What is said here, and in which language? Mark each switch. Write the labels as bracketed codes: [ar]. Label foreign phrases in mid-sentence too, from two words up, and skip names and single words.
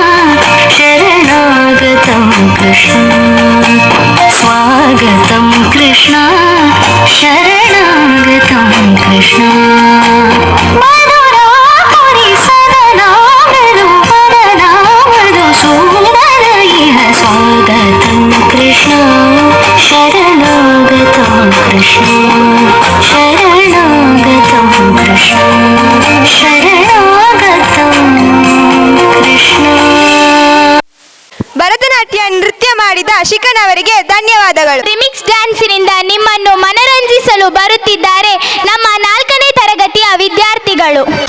[sa] शरणागतं कृष्ण स्वागतं कृष्ण शरणागतं कृष्ण मधुरापुरी सदना मृदुवदना मधुसूदन इह स्वागतं कृष्ण शरणागतं कृष्ण शरणागतं कृष्ण शरणागतं कृष्ण [kn] ಭರತನಾಟ್ಯ ನೃತ್ಯ ಮಾಡಿದ ಶಿಖನವರಿಗೆ ಧನ್ಯವಾದಗಳು. ರಿಮಿಕ್ಸ್ ಡ್ಯಾನ್ಸಿನಿಂದ ನಿಮ್ಮನ್ನು ಮನರಂಜಿಸಲು ಬರುತ್ತಿದ್ದಾರೆ ನಮ್ಮ 4ನೇ ತರಗತಿಯ ವಿದ್ಯಾರ್ಥಿಗಳು.